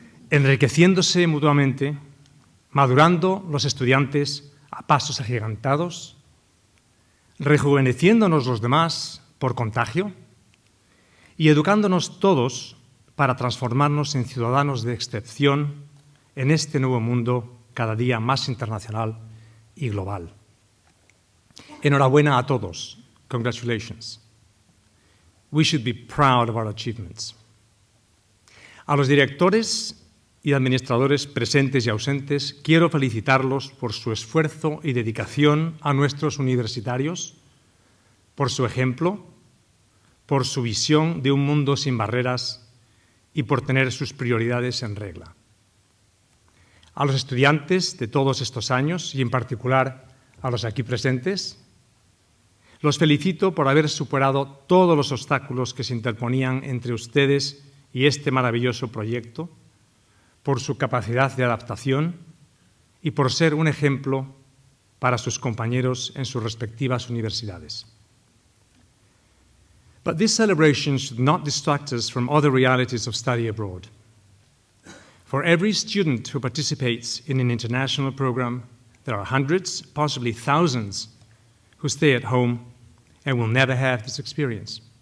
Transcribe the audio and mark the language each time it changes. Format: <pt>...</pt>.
<es>enriqueciéndose mutuamente, madurando los estudiantes a pasos agigantados, rejuveneciéndonos los demás por contagio y educándonos todos para transformarnos en ciudadanos de excepción en este nuevo mundo cada día más internacional y global. Enhorabuena a todos.</es> <en>Congratulations. We should be proud of our achievements.</en> <es>A los directores y administradores presentes y ausentes, quiero felicitarlos por su esfuerzo y dedicación a nuestros universitarios, por su ejemplo, por su visión de un mundo sin barreras y por tener sus prioridades en regla. A los estudiantes de todos estos años, y en particular a los aquí presentes, los felicito por haber superado todos los obstáculos que se interponían entre ustedes y este maravilloso proyecto, por su capacidad de adaptación y por ser un ejemplo para sus compañeros en sus respectivas universidades.</es> <en>But this celebration should not distract us from other realities of study abroad. For every student who participates in an international program, there are hundreds, possibly thousands, who stay at home and will never have this experience.</en>